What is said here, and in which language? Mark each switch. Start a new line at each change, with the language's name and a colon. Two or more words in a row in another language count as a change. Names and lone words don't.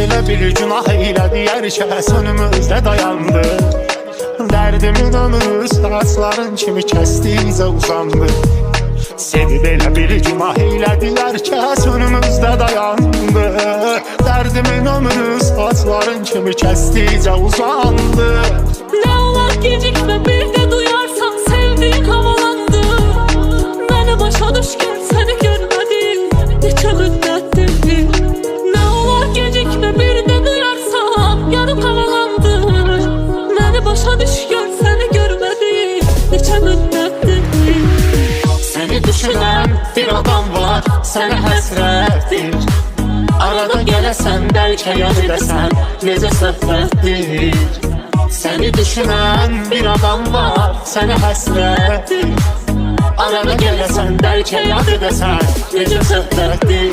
Azerbaijani: bir günah eylədi Hər kəs önümüzdə dayandı. Dərdimin ömrü saçların kimi kəsdikcə uzandı. Sevib elə bir günah eylədi Hər kəs önümüzdə dayandı. Dərdimin ömrü saçların kimi kəsdikcə uzandı.
Turkish: Ne olar gecikme, bir de duyarsan sevdiğin havalandı. Beni başa düşkün, seni görmedim neçə müddettir. Ne olar gecikme, bir de duyarsam yanım havalandı. Beni başa düşkün, seni görmedim neçə müddettir. Seni düşünen bir adam var,
Azerbaijani: sənə həsrətdir. Arada gələsən, bəlkə yad edəsən, necə söhbətdir.
Turkish: Seni düşünen bir adam var,
Azerbaijani: sənə həsrətdir. Arada gələsən, bəlkə yad edəsən, necə söhbətdir.